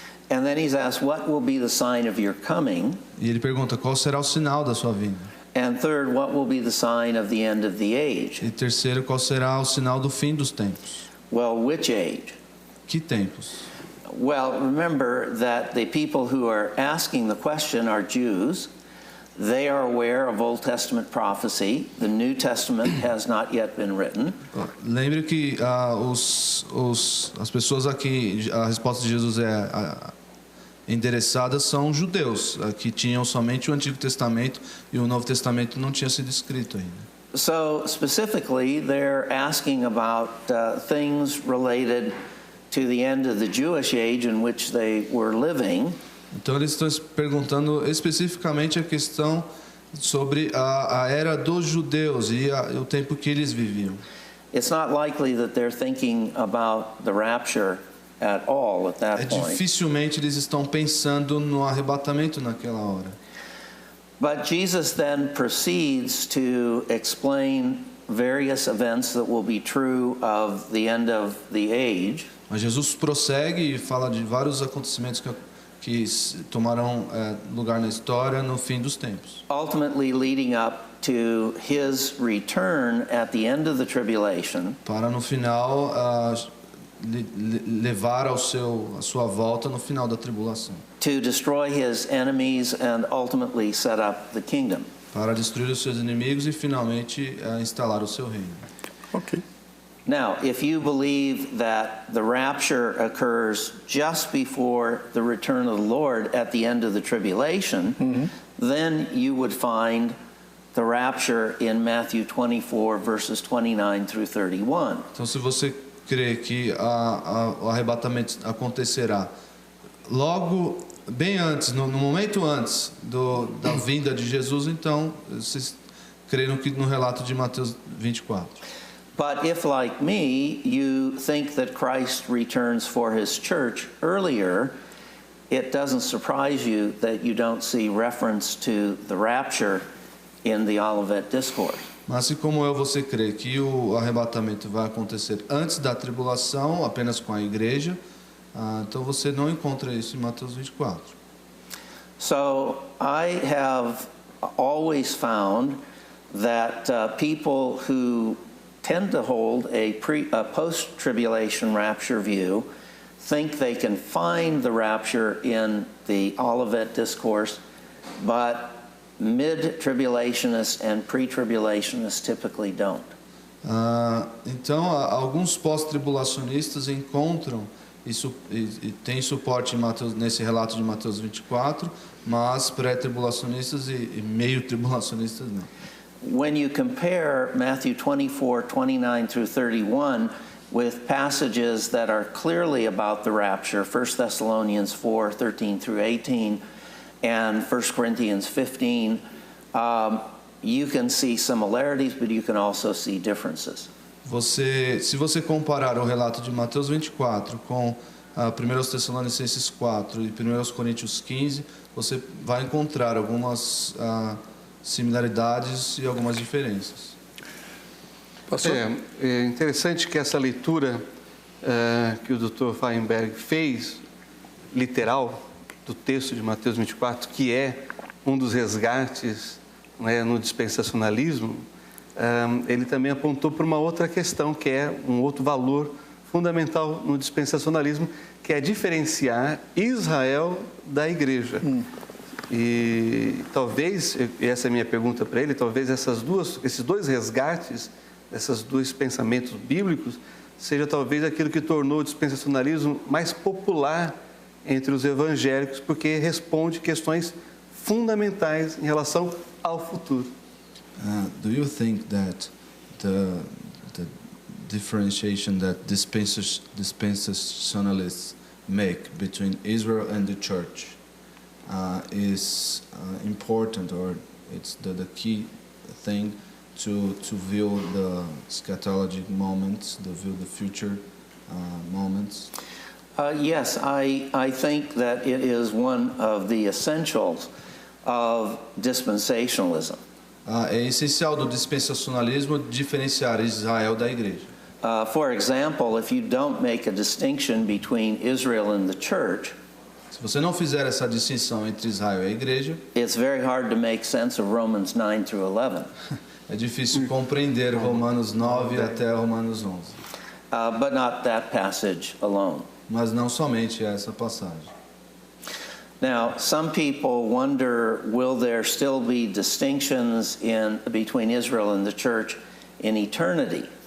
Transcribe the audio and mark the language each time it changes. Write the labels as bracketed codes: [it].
[en] And then he's asked, what will be the sign of your coming? [pt] E ele pergunta qual será o sinal da sua vinda. [en] And third, what will be the sign of the end of the age? [pt] E terceiro, qual será o sinal do fim dos tempos? [en] Well, which age? [pt] Que tempos? [en] Well, remember that the people who are asking the question are Jews. They are aware of Old Testament prophecy. The New Testament has not yet been written. [pt] Lembre que as pessoas aqui, a resposta de Jesus endereçadas são judeus, que tinham somente o Antigo Testamento e o Novo Testamento não tinha sido escrito ainda. [en] So specifically, they're asking about things related to the end of the Jewish age in which they were living. [pt] Então eles estão perguntando especificamente a questão sobre a era dos judeus e o tempo que eles viviam. [en] It's not likely that they're thinking about the rapture at all at that point. [pt] Dificilmente eles estão pensando no arrebatamento naquela hora. [en] But Jesus then proceeds to explain various events that will be true of the end of the age. [pt] Mas Jesus prossegue e fala de vários acontecimentos que tomarão lugar na história no fim dos tempos. [en] Ultimately leading up to his return at the end of the tribulation. [pt] Para no final levar a sua volta no final da tribulação. [en] To destroy his enemies and ultimately set up the kingdom. [pt] Para destruir os seus inimigos e finalmente instalar o seu reino. [en] Ok. Now, if you believe that the rapture occurs just before the return of the Lord at the end of the tribulation, then you would find the rapture in Matthew 24, verses 29 through 31. [pt] Então, se você crê que o arrebatamento acontecerá logo, bem antes, no momento antes da vinda de Jesus, então, vocês creram que no relato de Mateus 24. [en] But if, like me, you think that Christ returns for his church earlier, it doesn't surprise you that you don't see reference to the rapture in the Olivet Discourse. [pt] Mas se como eu você crê que o arrebatamento vai acontecer antes da tribulação, apenas com a igreja, então você não encontra isso em Mateus 24. [en] So I have always found that people who tend to hold a post-tribulation rapture view think they can find the rapture in the Olivet Discourse, but mid-tribulationists and pre-tribulationists typically don't. [pt] Então, alguns pós-tribulacionistas encontram isso e tem suporte em Mateus, nesse relato de Mateus 24, mas pré-tribulacionistas e meio-tribulacionistas não. [en] When you compare Matthew 24, 29 through 31 with passages that are clearly about the rapture, 1 Thessalonians 4, 13 through 18, and 1 Corinthians 15, you can see similarities, but you can also see differences. [pt] Se você comparar o relato de Mateus 24 com 1 Tessalonicenses 4 e 1 Coríntios 15, você vai encontrar algumas similaridades e algumas diferenças. É interessante que essa leitura que o Dr. Feinberg fez, literal, do texto de Mateus 24, que é um dos resgates, né, no dispensacionalismo, ele também apontou para uma outra questão, que é um outro valor fundamental no dispensacionalismo, que é diferenciar Israel da igreja. E talvez, essa é a minha pergunta para ele, talvez esses dois resgates, esses dois pensamentos bíblicos, seja talvez aquilo que tornou o dispensacionalismo mais popular entre os evangélicos, porque responde questões fundamentais em relação ao futuro. [en] Do you think that the differentiation that dispensationalists make between Israel and the church is important, or it's the key thing to view the eschatologic moments, to view the future moments? Yes, I think that it is one of the essentials of dispensationalism. [pt] É essencial do dispensacionalismo diferenciar Israel da igreja. [en] For example, if you don't make a distinction between Israel and the church, [pt] se você não fizer essa distinção entre Israel e a igreja, [en] it's very hard to make sense of Romans 9 through 11. [pt] É difícil compreender Romanos 9 até Romanos 11. [en] But not that passage alone. [pt] Mas não somente essa passagem. [en] Now, some people wonder, will there still be distinctions between Israel and the church in eternity?